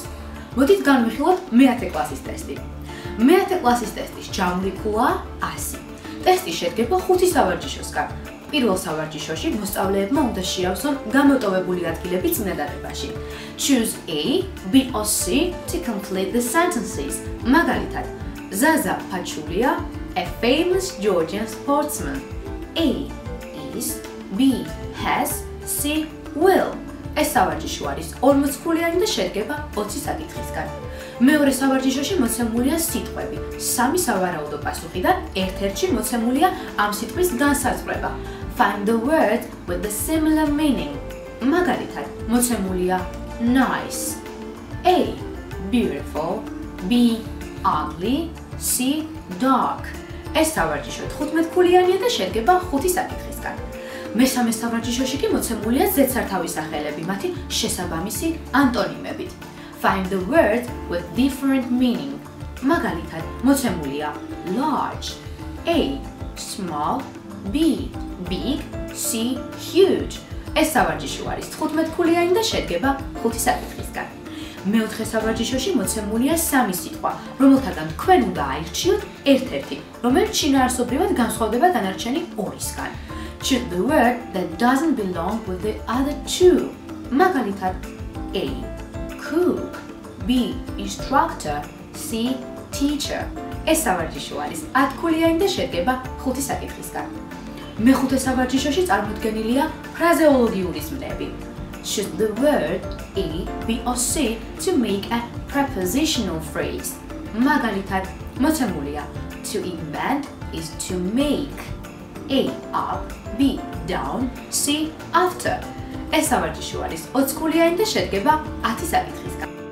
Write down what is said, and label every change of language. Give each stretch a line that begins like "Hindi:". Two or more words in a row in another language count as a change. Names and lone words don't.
Georgian: მოდით განვიხილოთ მე-10 კლასის ტესტი. მე-10 კლასის ტესტის ჯამური ქულაა 100. ტესტი შედგება 5 სავარჯიშოსგან. პირველ სავარჯიშოში მოსწავლეებმა უნდა შეავსონ გამოტოვებული ადგილები წინადადებაში.
English: Choose A, B or C to complete the sentences. მაგალითად, Zaza Pachulia, a famous Georgian sportsman. A is, B has, C will.
Georgian: ეს სავარჯიშო არის 40 ქულიანი და შედგება 20 საკითხისგან. მეორე სავარჯიშოში მოცემულია სიტყვები. 3 სავარაუდო პასუხიდან ერთ-ერთში მოცემულია ამ სიტყვის განსაზღვრება.
English: Find the word with the similar meaning.
Georgian: მაგალითად, მოცემულია nice.
English: A beautiful, B ugly, C dark.
Georgian: ეს სავარჯიშო 15 ქულიანია და შედგება 5 საკითხისგან. მესამე სავარჯიშოში კი მოცემულია ზედსართავი სახელები, მათი შესაბამისი ანტონიმებით.
English: Find the word with different meaning.
Georgian: მაგალითად, მოცემულია
English: large, A small, B big, C huge.
Georgian: ეს სავარჯიშო არის 15 ქულიანი და შედგება 5 საკითხისგან. მეოთხე სავარჯიშოში მოცემულია 3 სიტყვა, რომელთაგან თქვენ უნდა აირჩიოთ ერთ-ერთი, რომელიც შინაარსობრივად განსხვავდება დანარჩენი 2-ისგან.
English: Choose the word that doesn't belong with the other two. მაგალითად, A cook, B instructor, C teacher.
Georgian: ეს სავარჯიშო არის 10 ქულიანი და შედგება 5 საკითხისგან. მეხუთე სავარჯიშოში წარმოდგენილია ფრაზეოლოგიური ზმნები.
English: Choose the word A, B or C to make a prepositional phrase.
Georgian: მაგალითად, მოცემულია
English: to invent is to make. A up, B down, C after.
Georgian: ეს სავარჯიშო არის 20 ქულიანი და შედგება 10 საკითხისგან.